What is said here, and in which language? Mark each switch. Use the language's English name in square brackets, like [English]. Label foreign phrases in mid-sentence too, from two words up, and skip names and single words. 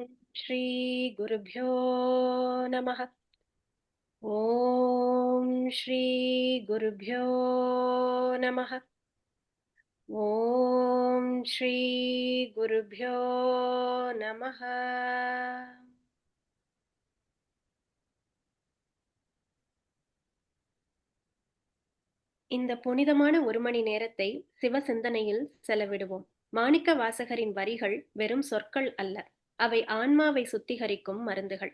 [Sanskrit] श्री गुरुभ्यो नमः। ओम श्री गुरुभ्यो नमः। ओम श्री गुरुभ्यो नमः। [Tamil] இந்த புனிதமான ஒரு மணி நேரத்தை சிவ சிந்தனையில் செலவிடுவோம். மாணிக்க வாசகரின் வரிகள் வெறும் சொற்கள் அல்ல, அவை ஆன்மாவை சுத்திகரிக்கும் மருந்துகள்.